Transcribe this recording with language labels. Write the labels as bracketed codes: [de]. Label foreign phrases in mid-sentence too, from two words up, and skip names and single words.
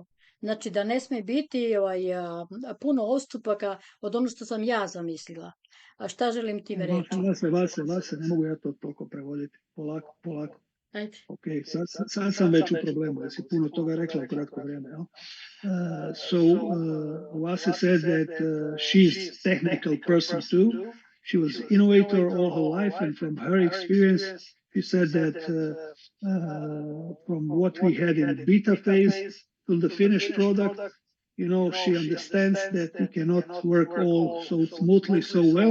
[bs] Znači da ne smije biti puno odstupaka od ono što sam ja zamislila. A šta želim time reći? Vase, ne mogu ja to toliko prevoditi. Polako. Ajde. Ok, sad sam već u problemu, jer si puno toga rekla u kratko vrijeme. [en] Vase said that she's technical person too. She was innovator all her life, and from her experience, she said that from what we had in beta phase to the finished product, she understands that we cannot work all so smoothly, so well.